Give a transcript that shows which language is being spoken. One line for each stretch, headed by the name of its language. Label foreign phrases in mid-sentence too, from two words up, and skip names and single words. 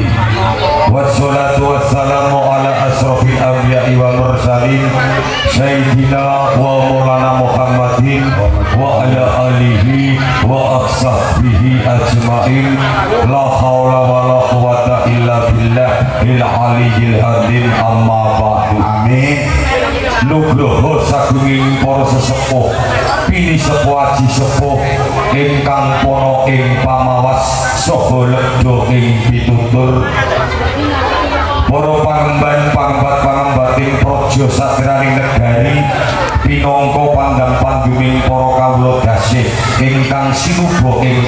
Arabic: والصلاة والسلام على أشرف الأنبياء والمرسلين سيدنا ومولانا محمد وعلى آله وأصحابه أجمعين. لا حول ولا قوة إلا بالله العلي العظيم. أما بعد. Amin.
Javanese: Nugroho sagunging para sesepuh pini sepuh aji sepuh ingkang pono ing pamawas saha ledha ing pitutur para pangemban-pangembat-pangembating praja satraning negari pinangka pandang panduming para kawula dasih ingkang sinuba ing